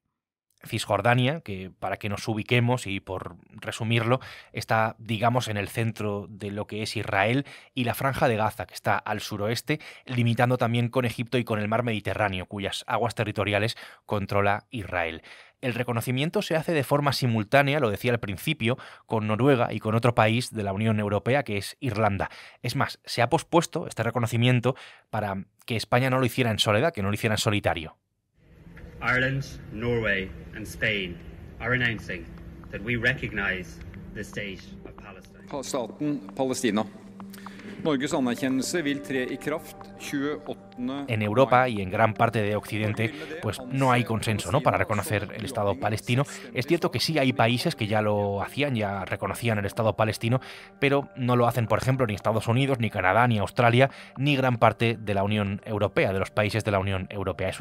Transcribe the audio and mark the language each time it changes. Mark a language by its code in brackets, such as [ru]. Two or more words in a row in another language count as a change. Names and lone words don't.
[es] Cisjordania, que para que nos ubiquemos y por resumirlo, está, digamos, en el centro de lo que es Israel, y la Franja de Gaza, que está al suroeste, limitando también con Egipto y con el mar Mediterráneo, cuyas aguas territoriales controla Israel. El reconocimiento se hace de forma simultánea, lo decía al principio, con Noruega y con otro país de la Unión Europea, que es Irlanda. Es más, se ha pospuesto este reconocimiento para que España no lo hiciera en soledad, que no lo hiciera en solitario. [en] Ireland, Norway and Spain are announcing that we recognize the state of Palestine. [no] Staten Palestina. Norges anerkjennelse vil tre i kraft 28. [es] En Europa y en gran parte de Occidente, pues no hay consenso, ¿no?, para reconocer el Estado palestino. Es cierto que sí hay países que ya lo hacían, ya reconocían el Estado palestino, pero no lo hacen, por ejemplo, ni Estados Unidos, ni Canadá, ni Australia, ni gran parte de la Unión Europea, de los países de la Unión Europea.